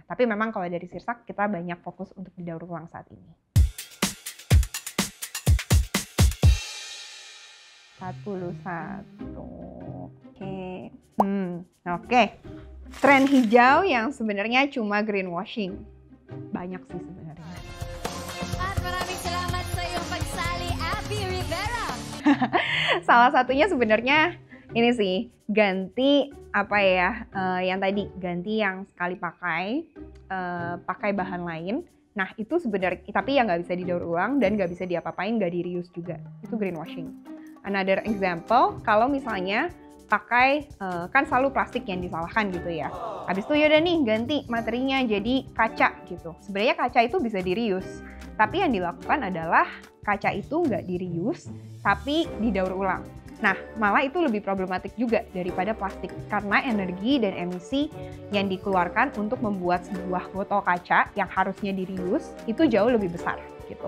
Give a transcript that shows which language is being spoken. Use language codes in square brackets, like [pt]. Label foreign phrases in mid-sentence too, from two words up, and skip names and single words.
[id] Tapi memang kalau dari Sirsak kita banyak fokus untuk didaur ulang saat ini. 41. Oke. Tren hijau yang sebenarnya cuma greenwashing. Banyak sih sebenarnya. [tl] At maraming salamat sa iyong pagsali, Abby Rivera. [id] Salah satunya sebenarnya ini sih, ganti apa ya, yang tadi, ganti yang sekali pakai, pakai bahan lain. Nah itu sebenarnya, tapi yang nggak bisa didaur ulang dan nggak bisa diapa-apain, nggak di-reuse juga. Itu greenwashing. [en] Another example, [id] kalau misalnya pakai, kan selalu plastik yang disalahkan gitu ya. Habis itu yaudah nih ganti materinya jadi kaca gitu. Sebenarnya kaca itu bisa di-reuse, tapi yang dilakukan adalah kaca itu nggak di-reuse, tapi didaur ulang. Nah, malah itu lebih problematik juga daripada plastik, karena energi dan emisi yang dikeluarkan untuk membuat sebuah botol kaca yang harusnya di-reuse itu jauh lebih besar gitu.